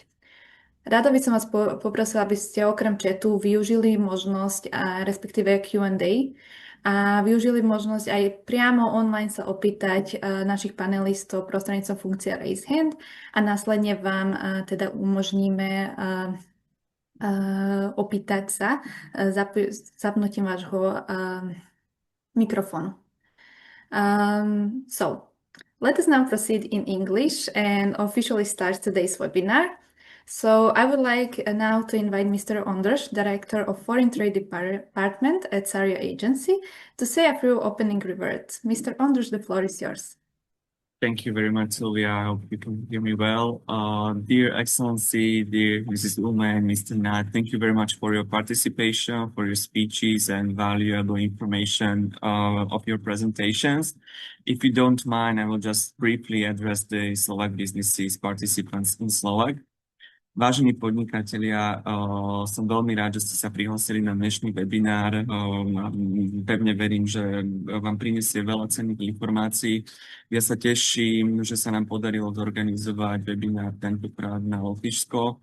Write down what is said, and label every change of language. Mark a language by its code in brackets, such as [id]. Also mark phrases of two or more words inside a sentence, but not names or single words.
[sk] Rada by som vás poprosila, aby ste okrem chatu využili možnosť, respektíve Q&A, a využili možnosť aj priamo online sa opýtať našich panelistov prostredníctvom funkcie Raise Hand a následne vám teda umožníme opýtať sa zapnutím vášho mikrofónu. [en] So, let us now proceed in English and officially start today's webinar. So I would like now to invite Mr. Ondruš, Director of Foreign Trade Department at SARIO Agency, to say a few opening words. Mr. Ondruš, the floor is yours. Thank you very much, Sylvia. I hope you can hear me well. Dear Excellency, dear Mrs. Ulme and Mr. Nagy, thank you very much for your participation, for your speeches and valuable information of your presentations. If you don't mind, I will just briefly address the Slovak businesses participants in Slovak. [sk] Vážení podnikatelia, som veľmi rád, že ste sa prihlásili na dnešný webinár. Pevne verím, že vám prinesie veľa cenných informácií. Ja sa teším, že sa nám podarilo zorganizovať webinár tentokrát na Lotyšsko.